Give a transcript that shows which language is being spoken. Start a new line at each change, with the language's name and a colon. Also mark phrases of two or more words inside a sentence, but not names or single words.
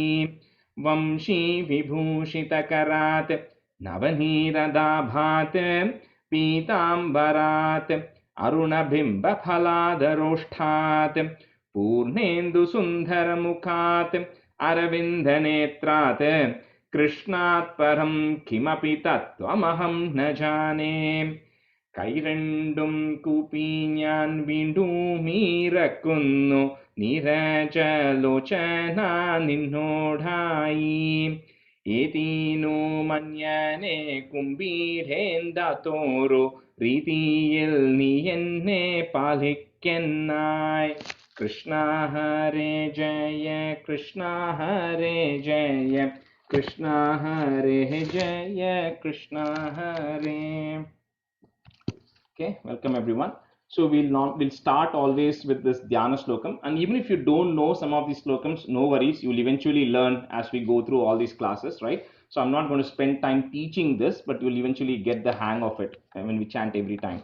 Sanskrit: वंशी विभूषितकरात् नवनीरदाभात् पीताम्बरात् अरुणबिम्बफलादरोष्ठात् पूर्णेन्दुसुन्दरमुखात् अरविन्दनेत्रात् कृष्णात् परं किमपि तत्त्वमहं न जाने।
Malayalam: കൈരണ്ടും കൂപ്പി ഞാൻ വീണ്ടുമീറക്കുന്നു നീരജലോചന നിന്നോടായി. ഏതീനോ മഞ്ഞനെ കുമ്പീരേന്താത്തോരു രീതിയിൽ നീ എന്നെ പാലിക്കെന്നായി.
Sanskrit: കൃഷ്ണ ഹരേ ജയ കൃഷ്ണ ഹരേ ജയ Krishna Hare Jaya Krishna Hare.
English: Okay, welcome everyone. So we'll start always with this
Sanskrit: Dhyana Slokam,
English: and even if you don't know some of these slokams, no worries, you'll eventually learn as we go through all these classes, right? So I'm not going to spend time teaching this, but you'll eventually get the hang of it when we chant every time.